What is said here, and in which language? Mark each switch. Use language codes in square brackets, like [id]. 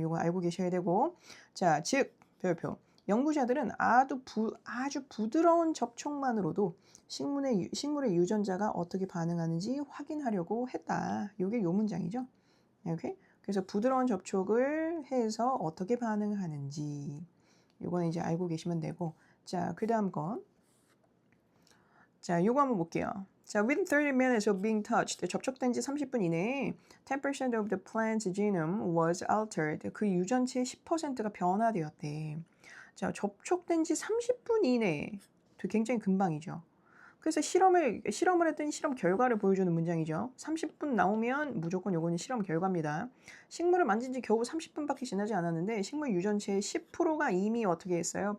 [ko] 요거 알고 계셔야 되고 자, 즉 별표 연구자들은 아주 부드러운 접촉만으로도 식물의 유전자가 어떻게 반응하는지 확인하려고 했다. 요게 요 문장이죠. 이렇게. 그래서 부드러운 접촉을 해서 어떻게 반응을 하는지 요거는 이제 알고 계시면 되고 자, 그 다음 건 자, 요거 한번 볼게요. [en] 자, within 30 minutes of being touched, [ko] 접촉된 지 30분 이내에 [en] 10% of the plant's genome was altered. [ko] 그 유전체의 10%가 변화되었대. 자, 접촉된 지 30분 이내에. 굉장히 금방이죠. 그래서 실험을 했더니 실험 결과를 보여주는 문장이죠. 30분 나오면 무조건 요거는 실험 결과입니다. 식물을 만진 지 겨우 30분밖에 지나지 않았는데 식물 유전체의 10%가 이미 어떻게 했어요?